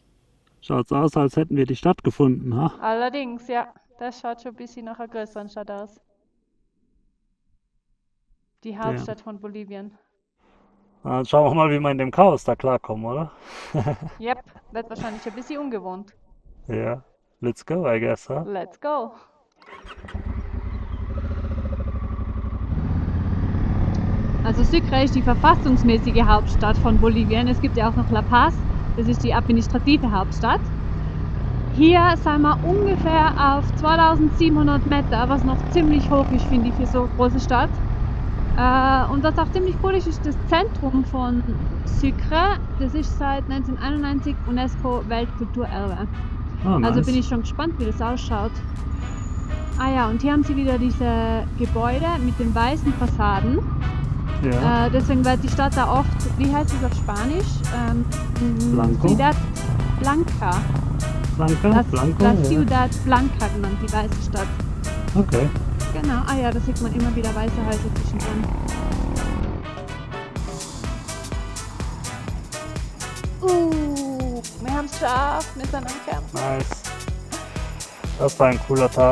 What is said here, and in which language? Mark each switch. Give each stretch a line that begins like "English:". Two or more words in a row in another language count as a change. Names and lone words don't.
German: schaut's aus, als hätten wir die Stadt gefunden, ha? Allerdings, ja. Das schaut schon ein bisschen nach einer größeren Stadt aus. Die Hauptstadt von Bolivien. Dann schauen wir mal, wie wir in dem Chaos da klarkommen, oder? Yep, wird wahrscheinlich ein bisschen ungewohnt. Ja,
English: let's go, I guess, ha? Let's go.
German: Also Sucre ist die verfassungsmäßige Hauptstadt von Bolivien. Es gibt ja auch noch La Paz, das ist die administrative Hauptstadt. Hier sind wir ungefähr auf 2700 Meter, was noch ziemlich hoch ist, finde ich, für so eine große Stadt. Und was auch ziemlich cool ist das Zentrum von Sucre. Das ist seit 1991 UNESCO Weltkulturerbe.
English: Oh, nice.
German: Also bin ich schon gespannt, wie das ausschaut. Ah ja, und hier haben sie wieder diese Gebäude mit den weißen Fassaden. Ja. Deswegen wird die Stadt da oft, wie heißt es auf Spanisch?
Spanish: Blanco? Ciudad Blanca. Blanco? La
German: Ja. Ciudad Blanca genannt, die weiße Stadt. Okay. Genau, ah ja, da sieht man immer wieder weiße Häuser zwischendrin. Wir haben es geschafft, wir sind am Camp. Nice. Das war ein cooler Tag.